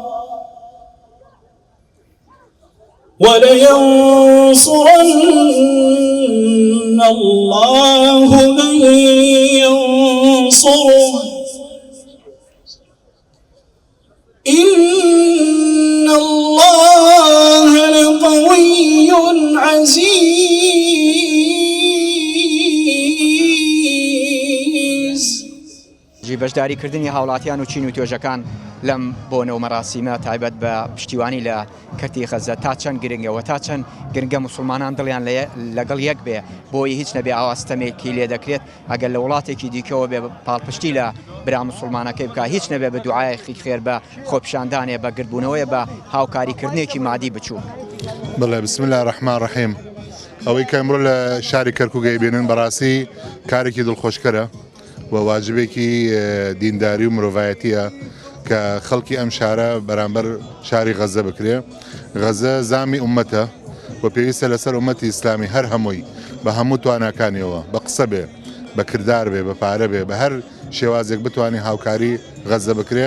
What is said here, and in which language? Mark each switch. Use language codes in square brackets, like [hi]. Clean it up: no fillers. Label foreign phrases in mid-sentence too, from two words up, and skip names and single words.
[ar] ولينصرن الله من ينصره إن الله لقوي عزيز. [ckb] بەشداریکردنی هاوڵاتیان و چین و توێژەکان لەم بۆنە و مەراسیمە تایبەت بە پشتیوانی لە کەرتی غەزە تا چەند گرنگەوە تا چەند گرنگە موسڵمانان دڵیان لەگەڵ یەک بێ بۆی هیچ نەبێ ئاواستەمێکی لێ دەکرێت ئەگەر لە وڵاتێکی دیکەوە بێ پاڵپشتی لە برا موسڵمانەکەی بکە هیچ نەبێ بە دوعایەکی خێر بە خۆپیشاندانێ بە گرتبوونەوەی بە هاوکاریکردنێکی مادی بچوو. [ar] بڵێ بسم الله الرحمن الرحیم. [ckb] ئەوەی کە ئەمڕۆ لە شاری کەرکووک بینن بەڕاستی کارێکی دڵخۆشکەرە و واجبێکی دینداری و مرۆڤایەتیە کە خەڵکی ئەم شارە بەرامبەر شاری غەزە بکرێ. غەزە زامی ئومەتە و پێویستە لەسەر ئومەتی ئیسلامی هەر هەمووی بە هەموو تواناکانیەوە بە قسە بێ بە کردار بێ بە پارە بێ بە هەر شێوازێک بتوانانی هاوکاری غەزە بکرێ.